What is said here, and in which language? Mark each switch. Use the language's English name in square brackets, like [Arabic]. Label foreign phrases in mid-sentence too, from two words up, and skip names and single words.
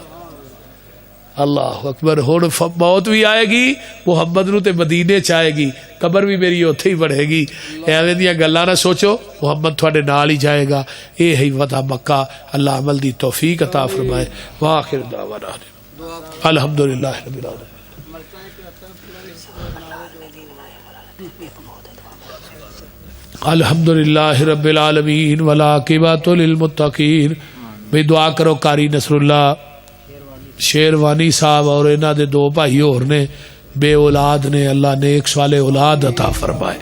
[Arabic] الله أكبر, [Punjabi] ہن موت بھی آئے گی محمد نوں تے مدینے چ آئے گی، قبر بھی میری اتھے ہی بڑھے گی. ایویں دیاں گلاں نا سوچو، محمد تہاڈے نال ہی جائے گا. یہ ہے ودا مکہ. اللہ عمل دی توفیق عطا فرمائے. [Arabic] وآخر دعوانا الحمد لله رب العالمين. الحمدللہ رب العالمین والعاقبۃ للمتقین. [Punjabi] بھئی دعا کرو قاری نصر اللہ شیروانی صاحب اور انہاں دے دو بھائی اور نے بے اولاد نے، اللہ نیک صالح اولاد عطا فرمائے.